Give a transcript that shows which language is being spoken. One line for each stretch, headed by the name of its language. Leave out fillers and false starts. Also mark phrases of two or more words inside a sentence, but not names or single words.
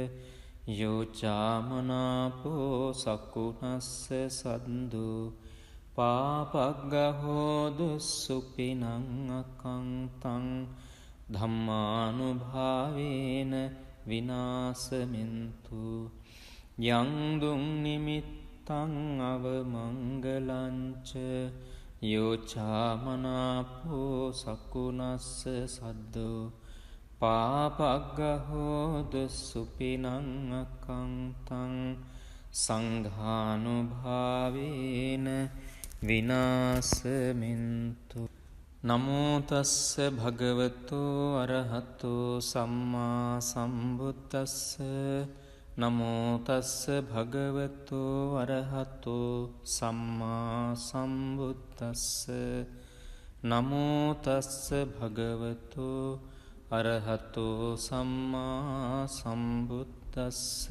Pali: යෝචාමනාපෝ සකුණස්ස සද්දෝ පාපග්ගහෝද සුපිනං අකංතං ධම්මානුභාවේන විනාශමෙන්තු යං දුං නිමිත්තං අවමංගලංච යෝචාමනාපෝ සකුණස්ස සද්දෝ පාපග්ගහෝද සුපිනං අකංතං සංඝානුභාවේන විනාශමෙන්තු නමෝ තස්ස භගවතෝ අරහතෝ සම්මා සම්බුද්දස්ස නමෝ තස්ස භගවතෝ අරහතෝ සම්මා සම්බුද්දස්ස නමෝ තස්ස භගවතෝ අරහතෝ සම්මා සම්බුද්දස්ස